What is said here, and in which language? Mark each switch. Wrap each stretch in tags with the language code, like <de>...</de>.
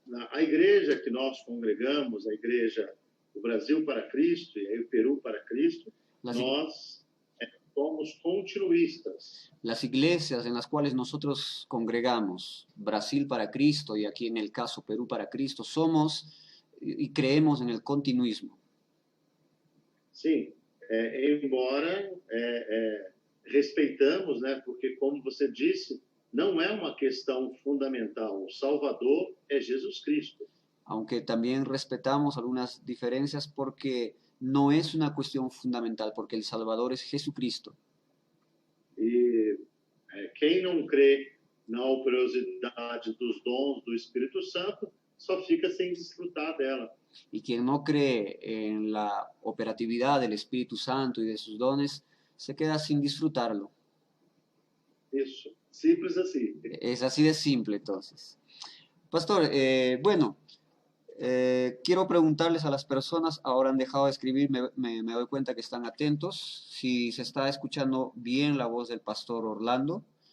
<pt>A igreja que nós congregamos, a igreja do Brasil para Cristo e aí o Peru para Cristo,</pt> <es>Las,</es> <pt>nós somos continuistas.</pt> <es>las iglesias en las cuales nosotros congregamos, Brasil para Cristo y aquí en el caso Perú para Cristo, somos y creemos en el continuismo.</es> <pt>Sim, embora respeitamos, né, porque como você disse, não é uma questão fundamental. O Salvador é Jesus Cristo.</pt> <es>Aunque también respetamos algunas diferencias porque no es una cuestión fundamental, porque el Salvador es Jesucristo.</es> <pt>E quem não crê na operosidade dos dons do Espírito Santo só fica sem desfrutar dela.</pt> <es>Y quien no cree en la operatividad del Espíritu Santo y de sus dones, se queda sin disfrutarlo.</es> <pt>Isso, simples assim.</pt> <es>Es así de simple, entonces. Pastor, bueno, quiero preguntarles a las personas, ahora han dejado de escribir, me doy cuenta que están atentos, si se está escuchando bien la voz del pastor Orlando.</es>